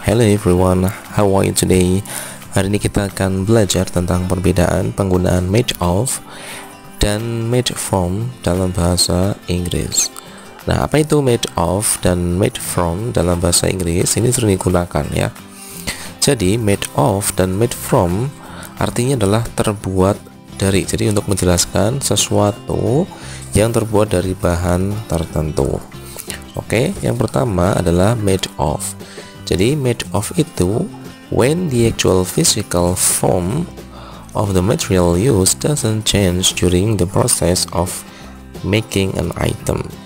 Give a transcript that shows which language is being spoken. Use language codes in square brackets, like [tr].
[en] Hello everyone, how are you today? [id] Hari ini kita akan belajar tentang perbedaan penggunaan made of dan made from dalam bahasa Inggris. Nah, apa itu made of dan made from dalam bahasa Inggris? Ini sering digunakan ya. Jadi made of dan made from artinya adalah terbuat dari. Jadi untuk menjelaskan sesuatu yang terbuat dari bahan tertentu. Oke, yang pertama adalah made of. Jadi made of itu [en] when the actual physical form of the material used doesn't change during the process of making an item.